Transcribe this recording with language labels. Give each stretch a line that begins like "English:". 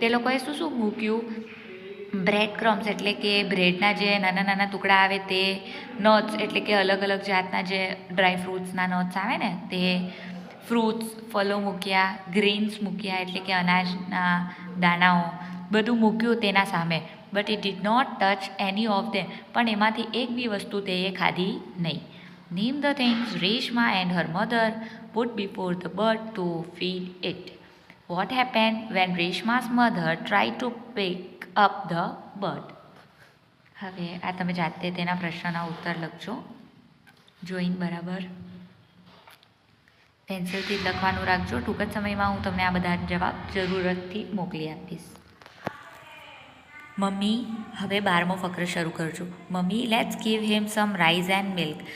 Gujarati: તે લોકોએ શું મૂક્યું? બ્રેડ ક્રમ્સ એટલે કે બ્રેડના જે નાના નાના ટુકડા આવે તે, નટ્સ એટલે કે અલગ અલગ જાતના જે ડ્રાય ફ્રૂટ્સના નટ્સ આવે ને તે, ફ્રૂટ્સ ફળો મૂક્યા, ગ્રીન્સ મૂક્યા એટલે કે અનાજના દાણાઓ, બધું મૂક્યું તેના સામે.
English: But it did not touch any of them.
Gujarati: પણ એમાંથી એક બી વસ્તુ તે ખાધી નહીં.
English: Name the things Reshma and her mother put before the bird to feed it. What happen when Reshma's mother tried to pick up the bird.
Gujarati: હવે આ તમે જાતે તેના પ્રશ્નના ઉત્તર લખજો જોઈને. બરાબર, પેન્સિલથી જ લખવાનું રાખજો. ટૂંક જ સમયમાં હું તમને આ બધા જવાબ જરૂરતથી મોકલી આપીશ. મમ્મી, હવે 12મો ફકરો શરૂ કરજો.
English: Mummy, let's give him some rice and milk.